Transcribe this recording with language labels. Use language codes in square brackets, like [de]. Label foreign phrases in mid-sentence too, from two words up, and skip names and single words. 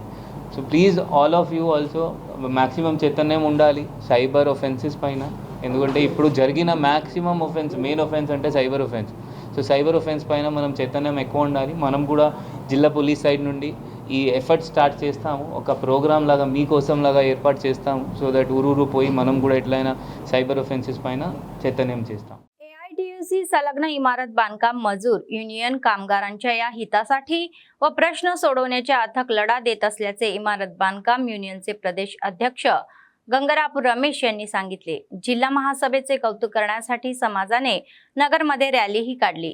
[en] so please all of you also maximum [te] చైతన్యం ఉండాలి [en] cyber offenses [te] పైన. ఎందుకంటే ఇప్పుడు జరిగిన [en] maximum offense, main offense [te] అంటే [en] cyber offense. so cyber offense [te] పైన మనం చైతన్యం ఎక్కువ ఉండాలి. మనం కూడా జిల్లా పోలీస్ సైడ్ నుండి ఈ [en] effort start [te] చేస్తాము, ఒక ప్రోగ్రామ్ లాగా మీకోసం లాగా ఏర్పాటు చేస్తాము. [en] so that [te] ఊరూరు పోయి మనం కూడా ఎట్లయినా [en] cyber offenses [te] పైన చైతన్యం చేస్తాం. [mr] AITUC संलग्न इमारत बांधकाम मजूर युनियन कामगारांच्या या हितासाठी व प्रश्न सोडवण्याच्या अथक लढा देत असल्याचे इमारत बांधकाम युनियनचे प्रदेश अध्यक्ष गंगरापूर रमेश यांनी सांगितले. जिल्हा महासभेचे कौतुक करण्यासाठी समाजाने नगरमध्ये रॅलीही काढली.